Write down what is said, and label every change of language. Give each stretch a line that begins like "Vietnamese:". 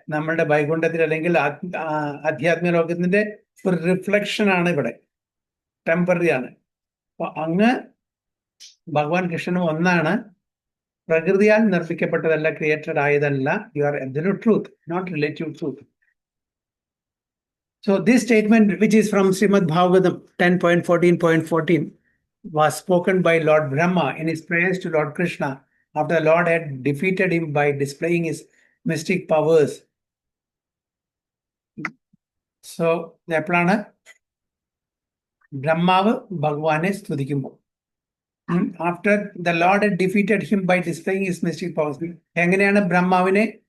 Malayalam: നമ്മളുടെ വൈകുണ്ഠത്തിൽ അല്ലെങ്കിൽ ആധ്യാത്മിക ലോകത്തിന്റെ ഒരു റിഫ്ലക്ഷൻ ആണ് ഇവിടെ, ടെമ്പററി ആണ്. അപ്പൊ അങ്ങ് ഭഗവാൻ കൃഷ്ണനും ഒന്നാണ്, പ്രകൃതിയാൽ നിർമ്മിക്കപ്പെട്ടതല്ല, created ആയതല്ല.
English: You are absolute truth, not relative truth. So this statement, which is from Srimad Bhagavatam 10.14.14, was spoken by Lord Brahma in his prayers to Lord Krishna after the Lord had defeated him by displaying his mystic powers. So
Malayalam: എപ്പോഴാണ് ബ്രഹ്മാവ് ഭഗവാനെ സ്തുതിക്കുമ്പോൾ,
English: After the Lord had defeated him by displaying his mystic powers.
Malayalam: എങ്ങനെയാണ് ബ്രഹ്മാവിനെ